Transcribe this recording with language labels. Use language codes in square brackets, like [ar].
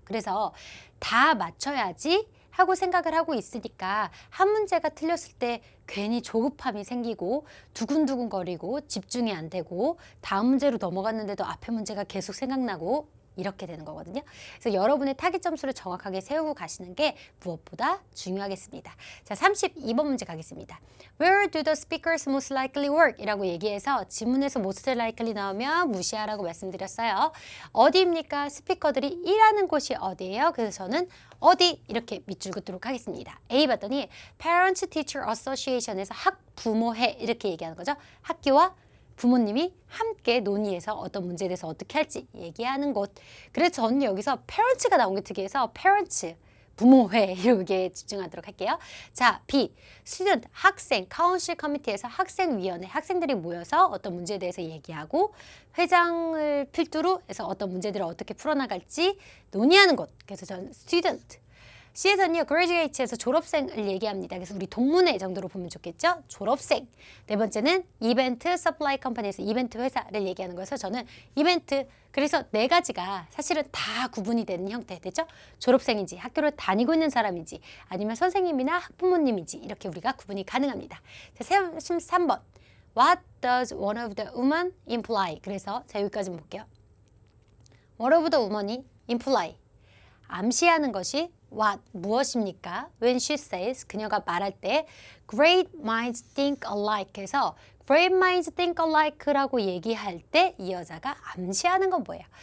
[ko] 그래서 다 맞춰야지 하고 생각을 하고 있으니까 한 문제가 틀렸을 때 괜히 조급함이 생기고 두근두근거리고 집중이 안 되고 다음 문제로 넘어갔는데도 앞에 문제가 계속 생각나고 이렇게 되는 거거든요. 그래서 여러분의 타깃 점수를 정확하게 세우고 가시는 게 무엇보다 중요하겠습니다. 자, 32번 문제 가겠습니다. [en] Where do the speakers most likely work? [ko] 이라고 얘기해서 지문에서 [en] most likely [ko] 나오면 무시하라고 말씀드렸어요. 어디입니까? 스피커들이 일하는 곳이 어디예요? 그래서 저는 어디 이렇게 밑줄 긋도록 하겠습니다. A 봤더니 Parents Teacher Association에서 학부모회 이렇게 얘기하는 거죠. 학교와 부모님이 함께 논의해서 어떤 문제에 대해서 어떻게 할지 얘기하는 곳. 그래서 저는 여기서 parents가 나온 게 특이해서 parents, 부모회 이렇게 집중하도록 할게요. 자, B, student, 학생, council committee에서 학생위원회, 학생들이 모여서 어떤 문제에 대해서 얘기하고 회장을 필두로 해서 어떤 문제들을 어떻게 풀어나갈지 논의하는 곳. 그래서 저는 student. C에서는요, graduate에서 졸업생을 얘기합니다. 그래서 우리 동문회 정도로 보면 좋겠죠? 졸업생. 네 번째는 이벤트 서플라이 컴퍼니에서 이벤트 회사를 얘기하는 거여서 저는 이벤트. 그래서 네 가지가 사실은 다 구분이 되는 형태. 됐죠? 졸업생인지, 학교를 다니고 있는 사람인지, 아니면 선생님이나 학부모님인지 이렇게 우리가 구분이 가능합니다. 자, 33번. [en] What does one of the women imply? [ko] 그래서 자, 여기까지 볼게요. [en] One of the women이 imply. [ko] 암시하는 것이 what 무엇입니까? [en] When she says [ko] 그녀가 말할 때 [en] great minds think alike [ko] 해서 great minds think alike라고 얘기할 때 이 여자가 암시하는 건 뭐예요?